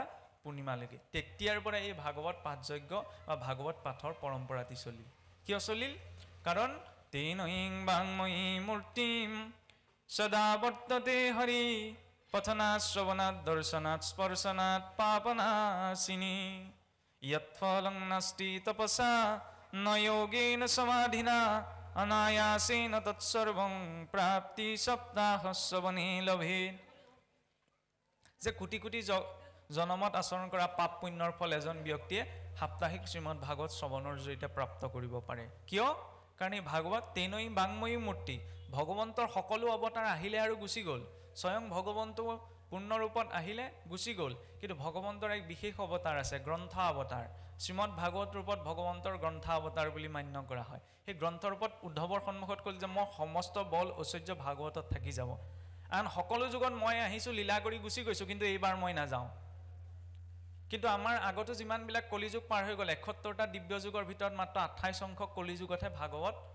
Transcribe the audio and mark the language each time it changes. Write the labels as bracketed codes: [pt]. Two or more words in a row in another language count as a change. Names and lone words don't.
[as] পূৰ্ণিমালৈকে তেতিয়াৰ পৰা এই ভাগৱত পাঠযজ্ঞ বা ভাগৱত পাঠৰ পৰম্পৰাটি চলিল কিয় চলিল কাৰণ [sa] তেনৈং বাংময়ী মূৰ্তিম সদা বৰ্ততে হৰি পঠনাৎ শ্ৰৱণাৎ দৰ্শনাৎ স্পৰ্শনাৎ পাপনাশিনী यत्फलं नास्ति तपसा न योगेन समाधिना अनायासेन तत्सर्वं प्राप्ति सप्ताहस्वने लभे [as] যে কোটি কোটি জনমত আচৰণ কৰা পাপ পুণ্যৰ ফল এজন ব্যক্তিয়ে সাপ্তাহিক শ্ৰীমদ ভাগৱত শ্ৰৱণৰ জৰিয়তে প্ৰাপ্ত কৰিব পাৰে কিয় কাৰণ এই ভাগৱত [sa] তেনৈ বাংময়ী [as] মূৰ্তি ভগৱন্তৰ সকলো অৱতাৰ আহিলে আৰু গুচি গ'ল স্বয়ং ভগৱন্ত পূৰ্ণ ৰূপত আহিলে গুচি গ'ল কিন্তু ভগৱন্তৰ এক বিশেষ অৱতাৰ আছে গ্ৰন্থ অৱতাৰ শ্ৰীমদ ভাগৱত ৰূপত ভগৱন্তৰ গ্ৰন্থ অৱতাৰ বুলি মান্য কৰা হয় সেই গ্ৰন্থৰ ৰূপত উদ্ধৱৰ সন্মুখত ক'ল যে মই সমস্ত বল ঐশ্বৰ্য ভাগৱতত থাকি যাব আন সকলো যুগত মই আহিছোঁ লীলা কৰি গুচি গৈছোঁ কিন্তু এইবাৰ মই নাযাওঁ কিন্তু আমাৰ আগতো যিমানবিলাক কলিযুগ পাৰ হৈ গ'ল 71টা দিব্য যুগৰ ভিতৰত মাত্ৰ 28 সংখ্যক কলিযুগতহে ভাগৱত